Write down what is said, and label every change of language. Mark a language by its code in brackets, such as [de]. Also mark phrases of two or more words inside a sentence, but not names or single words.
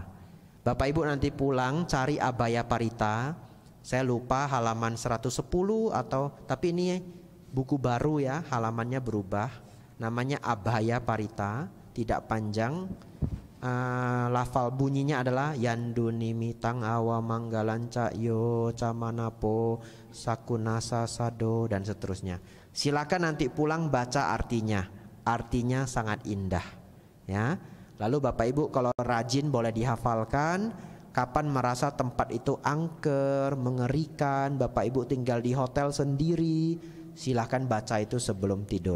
[id] Bapak Ibu nanti pulang cari Abhaya Parita. Saya lupa halaman 110 atau, tapi ini buku baru ya, halamannya berubah. Namanya Abhaya Parita, tidak panjang. Lafal bunyinya adalah [pi] Yandunimitang awamanggalanca yo camanapo sakunasa sado [id] dan seterusnya. Silakan nanti pulang baca artinya. Artinya sangat indah ya. Lalu Bapak Ibu kalau rajin boleh dihafalkan. Kapan merasa tempat itu angker, mengerikan, Bapak Ibu tinggal di hotel sendiri, silahkan baca itu sebelum tidur.